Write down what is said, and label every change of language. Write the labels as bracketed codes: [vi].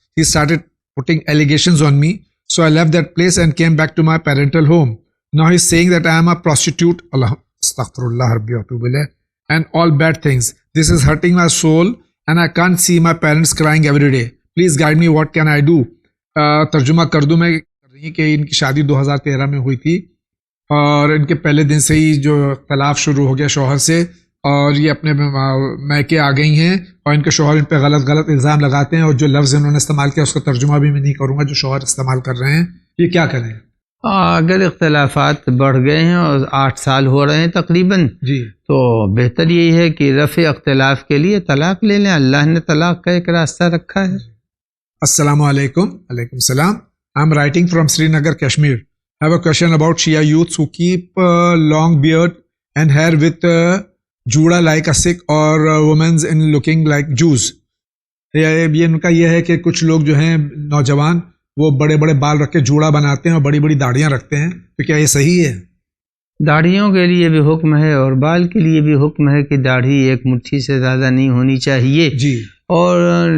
[en] He started putting allegations on me, so I left that place and came back to my parental home. Now he's saying that I am a prostitute. Allah, [ar] astaghfirullah rabbi wa atubu ilayh, [en] and all bad things. This is hurting my soul and I can't see my parents crying every day. Please guide me, what can I do? [ur] ترجمہ کر دوں میں کر رہی کہ ان کی شادی 2013 میں ہوئی تھی اور ان کے پہلے دن سے ہی جو اختلاف شروع ہو گیا شوہر سے، اور یہ اپنے میکے آ گئی ہیں اور ان کے شوہر ان پہ غلط الزام لگاتے ہیں، اور جو لفظ انہوں نے استعمال کیا اس کا ترجمہ بھی میں نہیں کروں گا جو شوہر استعمال کر رہے ہیں. یہ کیا کریں؟ اگر اختلافات بڑھ گئے ہیں اور 8 سال ہو رہے ہیں تقریباً، تو بہتر یہی ہے کہ رفع اختلاف کے لیے طلاق لے لیں. اللہ نے طلاق کا ایک راستہ رکھا ہے. السلام علیکم. وعلیکم السلام. [en] I'm writing from Srinagar, Kashmir. I have a question about Shia youths who keep long beard and hair with juda like a Sikh or women in looking like Jews. [ur] یہ ان کا یہ ہے کہ کچھ لوگ جو ہیں نوجوان وہ بڑے بڑے بال رکھ کے جوڑا بناتے ہیں اور بڑی بڑی داڑیاں رکھتے ہیں، تو کیا یہ صحیح ہے؟ داڑھیوں کے لیے بھی حکم ہے اور بال کے لیے بھی حکم ہے کہ داڑھی ایک مٹھی سے زیادہ نہیں ہونی چاہیے. جی. اور